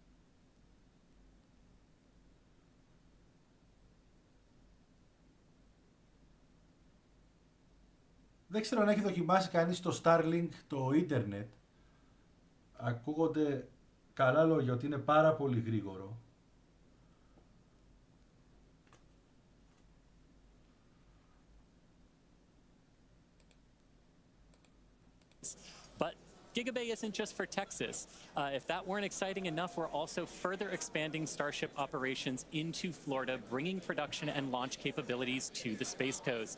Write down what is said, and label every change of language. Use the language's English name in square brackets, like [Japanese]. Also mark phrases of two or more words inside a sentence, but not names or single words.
[Greek] Δεν ξέρω αν έχει δοκιμάσει κανείς το Starlink το ίντερνετ. Ακούγονται καλά λόγια ότι είναι πάρα πολύ γρήγορο. [English] But Gigabay isn't just for Texas. If that weren't exciting enough, we're also further expanding Starship operations into Florida, bringing production and launch capabilities to the Space Coast.